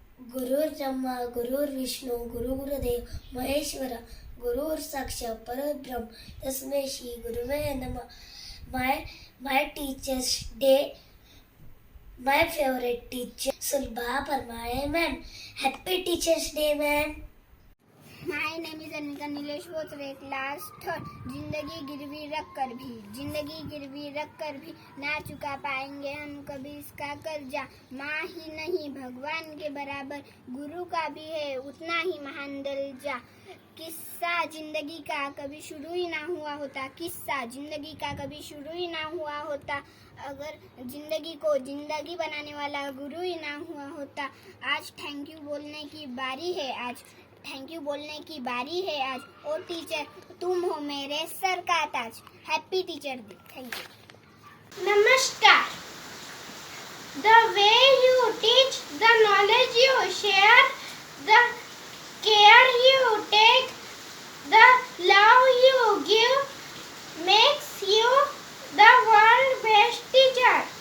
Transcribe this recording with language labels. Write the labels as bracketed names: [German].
[Sanskrit] Guru Brahma, Guru Vishnu, Guru Gurudev, Maheshwara, Guru Sakshat Parabrahm, Tasmai Shri Guruve Namah. [English] My Teachers Day. My favorite teacher, Sulba Parmare ma'am. Happy Teachers Day, ma'am. My name is Anika Nilesh Botre, class 3rd. [Hindi] जिंदगी गिरवी रख कर भी ना चुका पाएंगे हम कभी इसका कर्जा. माँ ही नहीं भगवान के बराबर गुरु का भी है उतना ही महान दर्जा. किस्सा जिंदगी का कभी शुरू ही ना हुआ होता. किस्सा जिंदगी का कभी शुरू ही ना हुआ होता अगर जिंदगी को जिंदगी बनाने वाला गुरु ही ना हुआ होता. आज थैंक यू बोलने की बारी है. आज ओ टीचर तुम हो मेरे सर का ताज. [English] Happy teacher day. Thank you. नमस्कार. The way you teach, the knowledge you share, the care you take, The love you give makes you the world best teacher.